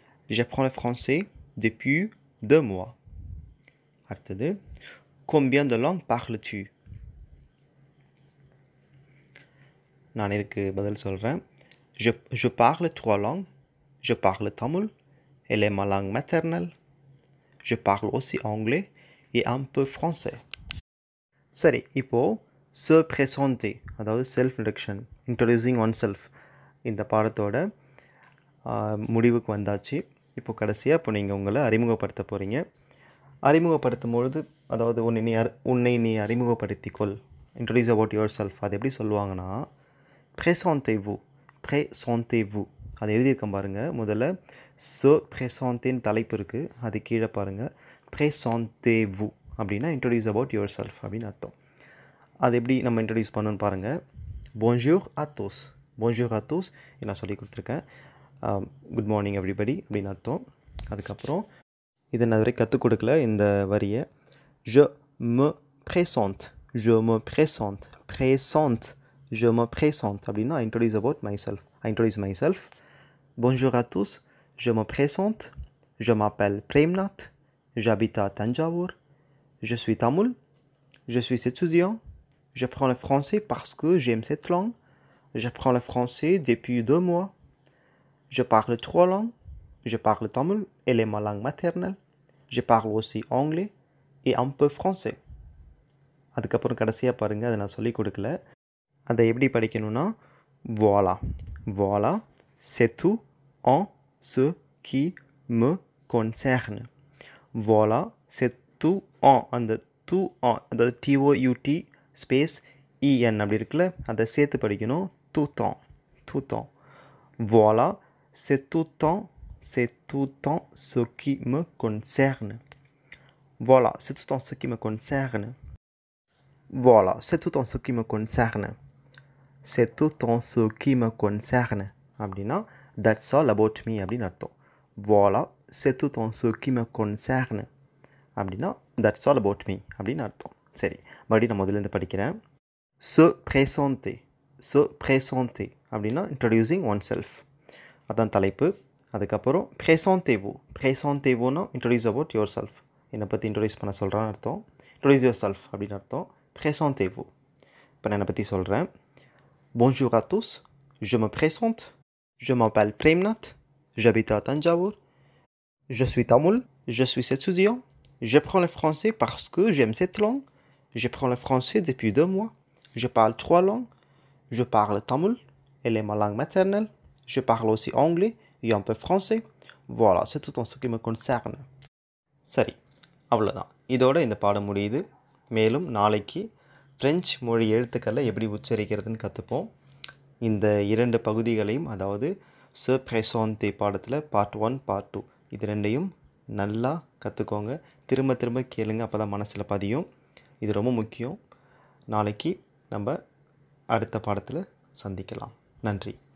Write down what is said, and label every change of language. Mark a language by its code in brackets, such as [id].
[fr] j'apprends le français depuis 2 mois. [ta] அடுத்தது, [fr] combien de langues parles-tu? [ta] நான் இதுக்கு பதில் சொல்கிறேன். [fr] je parle 3 langues. je parle tamil. elle est ma langue maternelle. je parle aussi anglais et un peu français. [ta] சரி, இப்போது [fr] se présenter, [ta] அதாவது [en] self introduction, introducing oneself, [ta] இந்த பாடத்தோட முடிவுக்கு வந்தாச்சு. இப்போ கடைசியாக இப்போ நீங்கள் உங்களை அறிமுகப்படுத்த போகிறீங்க. அறிமுகப்படுத்தும் பொழுது, அதாவது உன்னை நீ அறிமுகப்படுத்திக்கொள், [en] Introduce about yourself. [ta] அது எப்படி சொல்லுவாங்கன்னா [fr] présentez-vous. présentez-vous [ta] அதை எழுதியிருக்கேன் பாருங்கள். முதல்ல [fr] se présenter [ta] தலைப்பு இருக்குது, அது கீழே பாருங்கள். [fr] présentez-vous [ta] அப்படின்னா [en] introduce about yourself [ta] அப்படின்னு அர்த்தம். அது எப்படி நம்ம இன்ட்ரடியூஸ் பண்ணணும்னு பாருங்கள். [fr] bonjour à tous. bonjour à tous [ta] நான் சொல்லி கொடுத்துருக்கேன். [en] good morning everybody [ta] அப்படின்னு அர்த்தம். அதுக்கப்புறம் இதை நான் வரை கற்றுக் கொடுக்கல இந்த வரியை. [fr] je me présente. je me présente. présente. je me présente [ta] அப்படின்னா [en] I introduce about myself. I introduce myself. [fr] bonjour à tous. je me présente. je m'appelle Premnath. j'habite à Tanjavur, je suis tamoul, je suis étudiant, je prends le français parce que j'aime cette langue, j'apprends le français depuis 2 mois, je parle 3 langues, je parle tamoul, elle est ma langue maternelle, je parle aussi anglais et un peu français. [ta] அதுக்கப்புறம் கடைசியாக பாருங்கள், அதை நான் சொல்லிக் கொடுக்கல. அதை எப்படி படிக்கணும்னா [fr] voilà, voilà, c'est tout en ce qui me concerne. Voilà, c'est tout en, [ta] அந்த [fr] tout en [ta] அதாவது TOUT ஸ்பேஸ் EN அப்படி இருக்குல்ல, அதை சேர்த்து படிக்கணும். [fr] tout en, tout en. Voilà, c'est tout en ce qui me concerne. Voilà, c'est tout en ce qui me concerne. Voilà, c'est tout en ce qui me concerne. C'est tout en ce qui me concerne. [ta] அப்படின்னா [en] that's all about me [ta] அப்படின்னு அர்த்தம். [fr] Voilà, c'est tout en ce qui me concerne. [ta] அப்படின்னா [en] that's all about me [ta] அப்படின்னு அர்த்தம். சரி, மறுபடியும் நான் முதல்லேருந்து படிக்கிறேன். [fr] Se présenter, se présenter [ta] அப்படின்னா [en] introducing oneself, [ta] அதான் தலைப்பு. அதுக்கப்புறம் [fr] présentez-vous, présentez-vous-னா [en] introduce about yourself, [ta] என்னை பற்றி introduce பண்ண சொல்கிறான்னு அர்த்தம். [en] introduce yourself [ta] அப்படின்னு அர்த்தம். [fr] Présentez-vous. [ta] இப்போ நான் என்னை பற்றி சொல்கிறேன். [fr] Bonjour à tous, je me présente, je m'appelle Premnath, j'habite à Tanjavur, je suis tamoul, je suis étudiant, j'apprends le français parce que j'aime cette langue, j'apprends le français depuis 2 mois, je parle 3 langues, je parle tamoul, elle est ma langue maternelle, je parle aussi anglais et un peu français, voilà, c'est tout en ce qui me concerne. [ta] சரி, அவ்வளோதான். இதோட இந்த பாடம் முடியுது. மேலும் நாளைக்கு French மொழி எழுத்துக்களை எப்படி உச்சரிக்கிறதுன்னு கற்றுப்போம். இந்த 2 பகுதிகளையும், அதாவது [fr] se présenter [ta] பாடத்தில் பார்ட் 1 பார்ட் 2 இது 2ஐயும் நல்லா கற்றுக்கோங்க. திரும்ப திரும்ப கேளுங்க, அப்போ தான் மனசில் பதியும். இது ரொம்ப முக்கியம். நாளைக்கு நம்ம அடுத்த பாடத்தில் சந்திக்கலாம். நன்றி.